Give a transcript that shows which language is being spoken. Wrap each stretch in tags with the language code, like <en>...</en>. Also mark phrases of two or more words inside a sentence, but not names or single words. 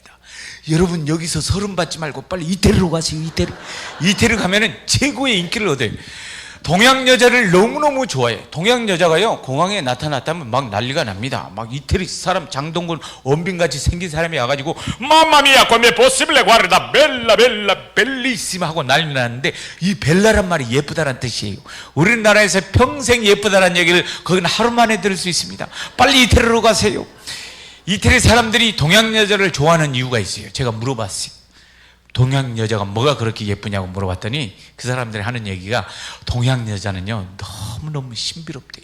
<ko>여러분 여기서 서름 받지 말고 빨리 이태리로 가세요. 이태리 가면은 최고의 인기를 얻어요. 동양 여자를 너무너무 좋아해. 동양 여자가요 공항에 나타났다면 막 난리가 납니다. 막 이태리 사람 장동건, 원빈같이 생긴 사람이 와가지고</ko> <it>mamma mia come possibile guarda bella bella bellissima</it> <ko>하고 난리 나는데, 이 벨라란 말이 예쁘다란 뜻이에요. 우리나라에서 평생 예쁘다란 얘기를 거기는 하루 만에 들을 수 있습니다. 빨리 이태리로 가세요. 이태리 사람들이 동양 여자를 좋아하는 이유가 있어요. 제가 물어봤어요. 동양 여자가 뭐가 그렇게 예쁘냐고 물어봤더니 그 사람들이 하는 얘기가, 동양 여자는요 너무너무 신비롭대요.</ko>